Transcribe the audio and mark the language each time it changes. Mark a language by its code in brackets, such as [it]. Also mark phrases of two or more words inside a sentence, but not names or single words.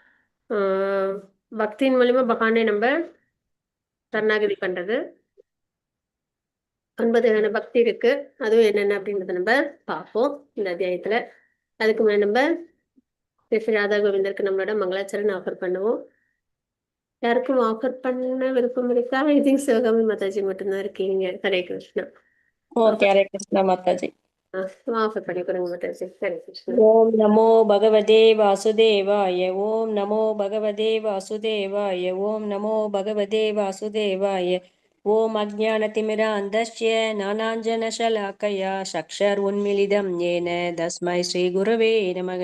[ta] பக்தியின் மூலியமா பகவானை நம்ம சரணாகதி பண்றது 9 வகையான பக்தி இருக்கு, அதுவும் என்னென்ன அப்படின்றத நம்ம பார்ப்போம் இந்த அத்தியாயத்துல। அதுக்கு முன்னாடி நம்ம ஸ்ரீ ராதா கோவிந்தருக்கு நம்மளோட மங்களாச்சரண் ஆஃபர் பண்ணுவோம்। யாருக்கும் ஆஃபர் பண்ண விருப்பம் இருக்கா? [en] I think [ta] சிவகாமி மாதாஜி மட்டும்தான் இருக்கீங்க। ஹரே கிருஷ்ணா। [hi] ओके हरे कृष्ण माता जी। [ta] ஆஃபர் பண்ணி கொடுங்க மாதாஜி। ஹரே கிருஷ்ணா। [sa] ओम नमो भगवते वासुदेवाय। ओम नमो भगवते वासुदेवाय। ओम नमो भगवते वासुदेवाय। ओम अज्ञानतिमिरान्धस्य ज्ञानाञ्जनशलाकया चक्षुरुन्मीलितं येन तस्मै श्रीगुरवे नमः।